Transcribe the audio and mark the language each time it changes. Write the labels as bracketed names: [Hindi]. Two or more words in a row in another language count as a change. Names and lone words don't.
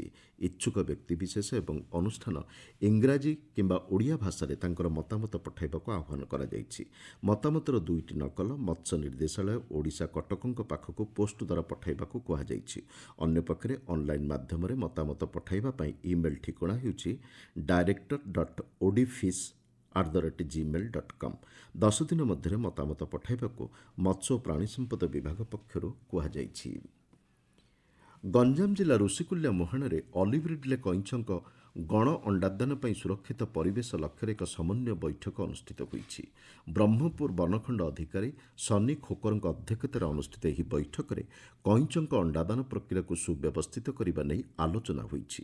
[Odia] ଇଚ୍ଛୁକ ବ୍ୟକ୍ତିବିଶେଷ ଏବଂ ଅନୁଷ୍ଠାନ ଇଂରାଜୀ କିମ୍ବା ଓଡ଼ିଆ ଭାଷାରେ ତାଙ୍କର ମତାମତ ପଠାଇବାକୁ ଆହ୍ୱାନ କରାଯାଇଛି। ମତାମତର 2ଟି ନକଲ ମତ୍ସ୍ୟ ନିର୍ଦ୍ଦେଶାଳୟ, ଓଡ଼ିଶା କଟକଙ୍କ ପାଖକୁ ପୋଷ୍ଟ ଦ୍ୱାରା ପଠାଇବାକୁ କୁହାଯାଇଛି। ଅନ୍ୟପକ୍ଷରେ ଅନ୍ଲାଇନ୍ ମାଧ୍ୟମରେ ମତାମତ ପଠାଇବା ପାଇଁ ଇମେଲ୍ ଠିକଣା ହେଉଛି director.odfish@gmail.com। 10 ଦିନ ମଧ୍ୟରେ ମତାମତ ପଠାଇବାକୁ ମତ୍ସ୍ୟ ଓ ପ୍ରାଣୀ ସମ୍ପଦ ବିଭାଗ ପକ୍ଷରୁ କୁହାଯାଇଛି। ଗଞ୍ଜାମ ଜିଲ୍ଲା ଋଷିକୁଲ୍ୟା ମୁହାଣରେ ଅଲିଭ୍ ରିଡ୍ଲେ କଇଁଛଙ୍କ ଗଣ ଅଣ୍ଡାଦାନ ପାଇଁ ସୁରକ୍ଷିତ ପରିବେଶ ଲକ୍ଷ୍ୟରେ ଏକ ସମନ୍ୱୟ ବୈଠକ ଅନୁଷ୍ଠିତ ହୋଇଛି। ବ୍ରହ୍ମପୁର ବନଖଣ୍ଡ ଅଧିକାରୀ ସନି ଖୋକରଙ୍କ ଅଧ୍ୟକ୍ଷତାରେ ଅନୁଷ୍ଠିତ ଏହି ବୈଠକରେ କଇଁଛଙ୍କ ଅଣ୍ଡାଦାନ ପ୍ରକ୍ରିୟାକୁ ସୁବ୍ୟବସ୍ଥିତ କରିବା ନେଇ ଆଲୋଚନା ହୋଇଛି।